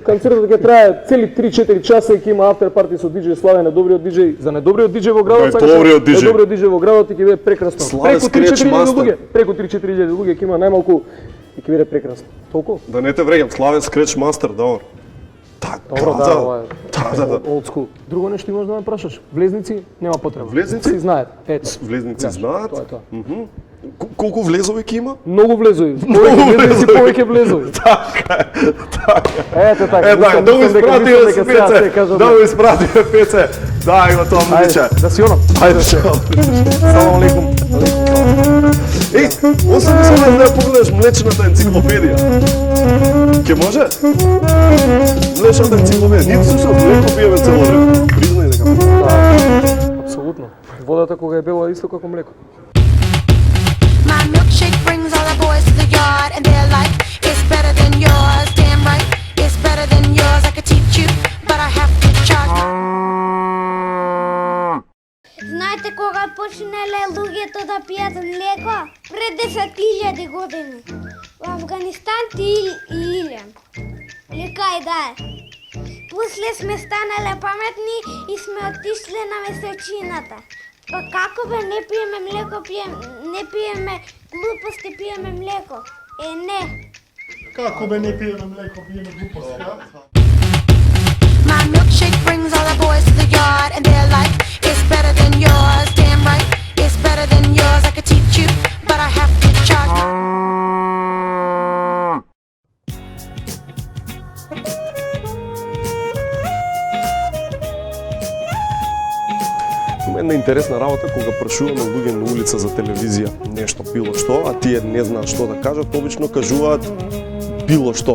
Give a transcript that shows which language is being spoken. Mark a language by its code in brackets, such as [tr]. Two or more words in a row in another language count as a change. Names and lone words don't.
[mk] Концертот ќе трае цели 3-4 часа и ќе има афтер парти со диџеј Славе, најдобриот диџеј, за најдобриот диџеј во градот. Најдобриот диџеј. Најдобриот диџеј во градот и ќе биде прекрасно. Славе Преку Скреч 3-4 мастер. луѓе, преку 3-4 луѓе ќе има најмалку и ќе биде прекрасно. Толку? Да не те вреќам, Славен Скреч мастер, добро. Така, Добро, да, ова е да. [en] old school. [mk] Друго нешто имаш да ме прашаш? Влезници нема потреба. Влезници? Си знаат. Ето. Влезници Знаеш, знаат. Тоа е тоа. Колку влезови ќе има? Многу влезови. Повеќе влезови, повеќе влезови. Ето така. Така, да го испратиме с Пеце. Да го испратиме Пеце. Да, има тоа мудиче. Да си онам. Ајде, [ar] سلام عليكم. [mk] Еј, 80 да ја погледаш млечната енциклопедија. Ке може? Млечната енциклопедија. Ние слушам млеко пиеме цело време. Признај дека пиеме. Апсолутно. Водата кога е бела е исто како млеко. [en] My milkshake brings all the boys to the yard, and they're like, it's better than yours. Damn right, it's better than yours. I could teach you, but I have to charge. [mk] Знаете кога почнале луѓето да пијат млеко? Пред 10.000 години. Во Афганистан ти иле. Или кај да е. После сме станале паметни и сме отишле на месечината. Па како бе не пиеме млеко, не пиеме глупости, пиеме млеко? Не. Како бе не пиеме млеко, пиеме глупости, а? [en] My milkshake brings all the boys to the yard, and they're like, it's better than yours. Damn right, it's better than yours. I could teach you, but I have to charge. [mk] Има една интересна работа кога прашуваме луѓе на улица за телевизија нешто било што, а тие не знаат што да кажат, обично кажуваат било што.